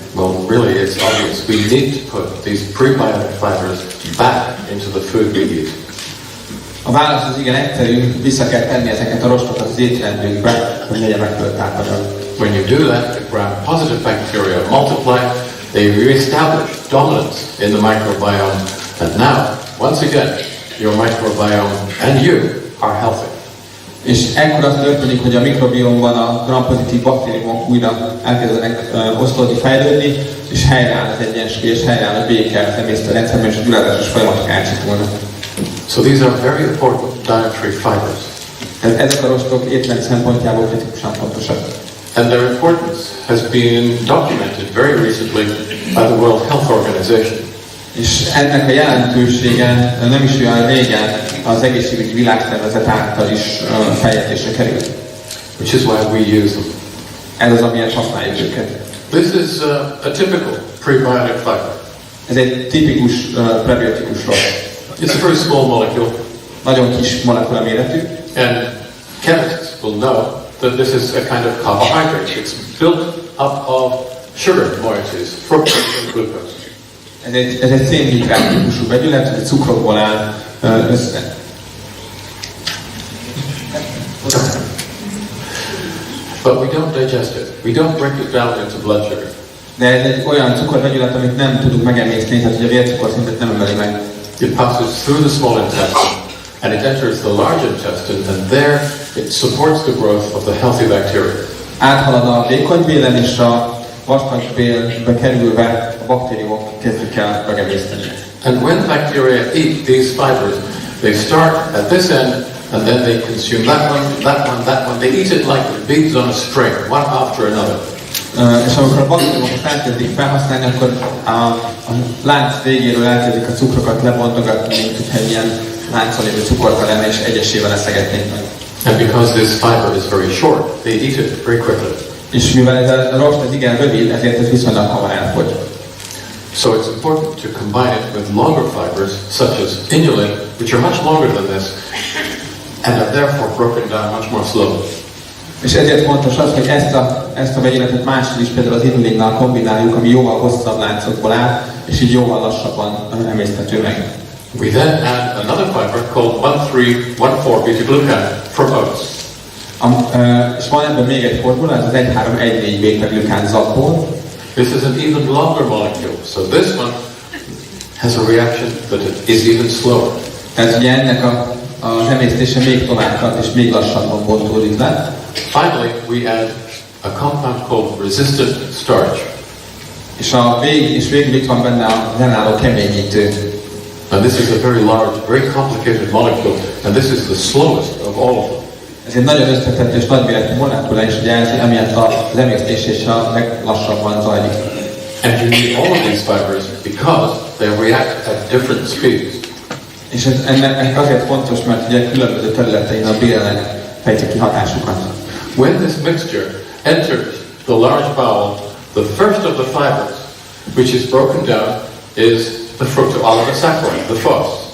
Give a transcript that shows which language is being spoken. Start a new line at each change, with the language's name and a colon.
English: Well, really it's obvious. We need to put these prebiotic fibers back into the food we eat.
Hungarian: A válasz az igen egyszerű, vissza kell tenni ezeket a rostokat az étrendünkbe, hogy legyen megfelelő tápanyag.
English: When you do that, the gram-positive bacteria multiply, They re-establish dominance in the microbiome, and now, once again, your microbiome and you are healthy.
Hungarian: És ekkor az történik, hogy a mikrobiomban a gram-pozitív baktériumok újra elkezdenek oszlódni, fejlődni, és helyreáll az egyensúly, és helyreáll a béke az emésztőrendszerben, és a gyulladásos folyamatok átcsikulnak.
English: So these are very important dietary fibers.
Hungarian: Tehát ezek a rostok étrend szempontjából kritikusan fontosak.
English: And their importance has been documented very recently by the World Health Organization.
Hungarian: És ennek a jelentősége nem is olyan régen az egészségügyi világszervezet által is feljegyzésre került.
English: Which is why we use them.
Hungarian: Ez az, amiért használjuk őket.
English: This is a typical prebiotic fiber.
Hungarian: Ez egy tipikus prebiotikus rost.
English: It's a very small molecule.
Hungarian: Nagyon kis molekula méretű.
English: And chemists will know that this is a kind of carbohydrate. It's built up of sugar moieties, fructose and glucose.
Hungarian: Ez egy szénhidrát típusú vegyület, ez cukrokból áll össze.
English: But we don't digest it. We don't break it down into blood sugar.
Hungarian: De ez egy olyan cukorvegyület, amit nem tudunk megemészteni, tehát hogy a vércukorszintet nem emeli meg.
English: It passes through the small intestine and it enters the large intestine, and there it supports the growth of the healthy bacteria.
Hungarian: Áthalad a vékonybélen, és a vastagbélbe kerülve a baktériumok kezdik el megemészteni.
English: And when bacteria eat these fibers, they start at this end, and then they consume that one, that one, that one. They eat it like beads on a string, one after another.
Hungarian: És amikor a baktériumokat elkezdik felhasználni, akkor a lánc végéről elkezdik a cukrokat lebontogatni, mint hogyha ilyen láncon lévő cukorka lenne, és egyesével eszegetnék meg.
English: And because this fiber is very short, they eat it very quickly.
Hungarian: És mivel ez a rost ez igen rövid, ezért ez viszonylag hamar elfogy.
English: So it's important to combine it with longer fibers, such as inulin, which are much longer than this, and are therefore broken down much more slowly.
Hungarian: És ezért fontos az, hogy ezt a vegyületet mással is, például az inulinnal kombináljuk, ami jóval hosszabb láncokból áll, és így jóval lassabban emészthető meg.
English: We then add another fiber called 1,3,1,4 beta-glucan from oats.
Hungarian: És van ebben még egy formula, ez az 1,3,1,4 beta-glukán zapból.
English: This is an even longer molecule, so this one has a reaction that is even slower.
Hungarian: Tehát ugye ennek az emésztése még tovább tart, és még lassabban bontódik le.
English: Finally, we add a compound called resistant starch.
Hungarian: És végül itt van benne az ellenálló keményítő.
English: And this is a very large, very complicated molecule, and this is the slowest of all of them.
Hungarian: Ez egy nagyon összetett és nagyméretű molekula, és ugye emiatt az emésztés és a leglassabban zajlik.
English: And you need all of these fibers because they react at different speeds.
Hungarian: És ennek azért fontos, mert ugye különböző területein a bélnek fejtjük ki hatásukat.
English: When this mixture enters the large bowel, the first of the fibers, which is broken down, is the fructooligosaccharides, the FOS.